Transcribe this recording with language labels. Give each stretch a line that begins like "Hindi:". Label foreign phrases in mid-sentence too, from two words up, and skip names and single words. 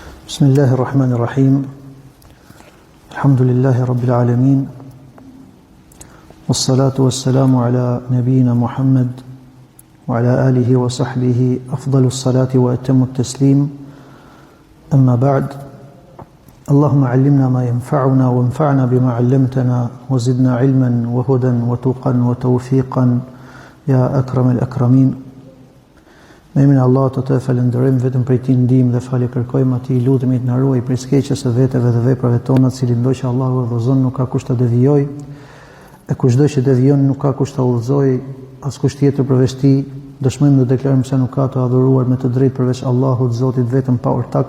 Arabic: بسم الله الرحمن الرحيم الحمد لله رب العالمين والصلاة والسلام على نبينا محمد وعلى آله وصحبه أفضل الصلاة وأتم التسليم أما بعد اللهم علمنا ما ينفعنا وانفعنا بما علمتنا وزدنا علما وهدى وتقا وتوفيقا يا أكرم الأكرمين.
Albanian: Me emrin e Allahut të falenderojmë, vetëm prej Tij ndihmë dhe falje kërkojmë, atij lutemi të na ruaj prej skeqjes së veteve dhe veprave tona, të cilin do që Allahu e udhëzon nuk ka kush ta devijojë, e kushdo që devijon nuk ka kush ta udhëzojë, askush tjetër përveç Tij. Dëshmojmë dhe deklarojmë se nuk ka të adhuruar me të drejtë përveç Allahut, Zotit vetëm pa ortak.